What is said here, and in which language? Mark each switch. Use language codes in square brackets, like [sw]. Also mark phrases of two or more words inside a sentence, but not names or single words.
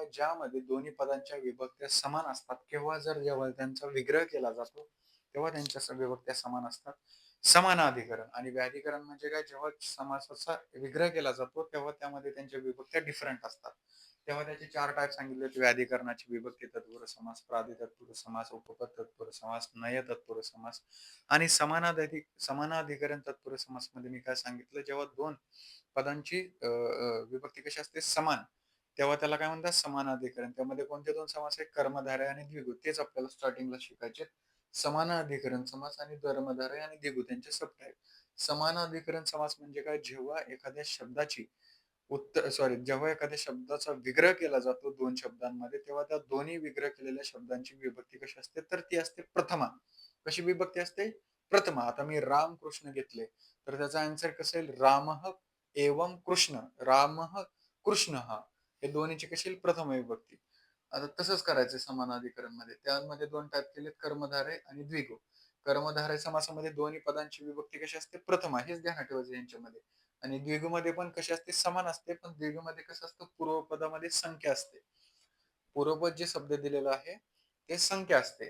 [mr] ज्यामध्ये दोन्ही पदांच्या विभक्त्या समान असतात किंवा जेव्हा त्यांचा विग्रह केला जातो तेव्हा त्यांच्या विभक्त्या समान असतात. समानाधिकरण. आणि व्याधिकरण म्हणजे काय? जेव्हा समासाचा विग्रह केला जातो तेव्हा त्यामध्ये त्यांच्या विभक्त्या डिफरंट असतात. तेव्हा त्याचे 4 टाइप सांगितले होते. व्याधिकरणाची विभक्ती तत्पुरुष समास, प्रादि तत्पुरुष समास, उपपद तत्पुरुष समास, नय तत्पुरुष समास. आणि समानाधिकरण तत्पुरुष समास मध्ये मी काय सांगितलं? जेव्हा 2 पदांची विभक्ती कशी असते? समान, तेव्हा त्याला काय म्हणतात? समानाधिकरण. त्यामध्ये कोणते 2 समास आहेत? कर्मधारय आणि द्विगु. तेच आपल्याला स्टार्टिंगला शिकायचे. समानाधिकरण समास आणि कर्मधारय आणि द्विगु त्यांचे [en] sub type. [mr] समानाधिकरण समास म्हणजे काय? जेव्हा एखाद्या शब्दाचा विग्रह केला जातो 2 शब्दांमध्ये, तेव्हा त्या दोन्ही विग्रह केलेल्या शब्दांची विभक्ती कशी असते? तर ती असते प्रथमा. कशी विभक्ती असते? प्रथमा. आता मी राम कृष्ण घेतले तर त्याचा आन्सर कसं येईल? [sa] रामः एवं कृष्ण. रामः कृष्णः. [mr] हे दोन्हीची कशी येईल? प्रथम विभक्ती. आता तसंच करायचं समानाधिकरण मध्ये. त्यामध्ये 2 टाइप केलेत, कर्मधारय आणि द्विगु. कर्मधारय समासामध्ये दोन्ही पदांची विभक्ती कशी असते? प्रथमा. हेच ध्यानात ठेवायचं यांच्यामध्ये. आणि द्विगुमध्ये पण कशी असते? समान असते. पण द्विगुमध्ये कसं असतं? पूर्वपदामध्ये संख्या असते. पूर्वपद जे शब्द दिलेलं आहे ते संख्या असते.